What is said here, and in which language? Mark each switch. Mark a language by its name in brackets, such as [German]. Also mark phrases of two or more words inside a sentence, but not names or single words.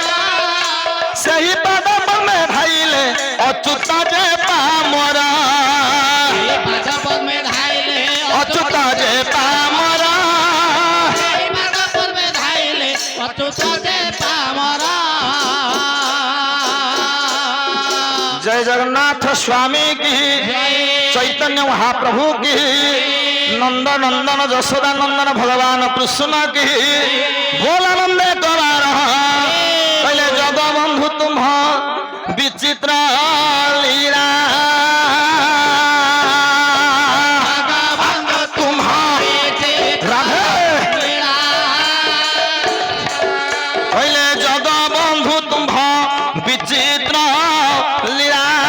[Odia] ସେହି ପାଦ ପଦ୍ମେ ଧାଇଲେ ଅଚ୍ୟୁତ ଯେ ପାମର ପାଦ ପଦ୍ମେ ଧାଇଲେ ଅଚ୍ୟୁତ ଯେ ପାମର ପାଦ ପଦ୍ମେ ଧାଇଲେ ଅଚ୍ୟୁତ ଯେ ପାମର [Hindi] जय जगन्नाथ स्वामी की चैतन्य महाप्रभु की नंद नंदन यशोदा नंदन भगवान कृष्ण की [Odia] ଭୋଳାନନ୍ଦ କବାର କହଲେ ଜଗବନ୍ଧୁ ତୁମ ବିଚିତ୍ର ଲୀଳା ତୁମ ରାଧେ କହଲେ ଜଗବନ୍ଧୁ ତୁମ ବିଚିତ୍ର ଲୀଳା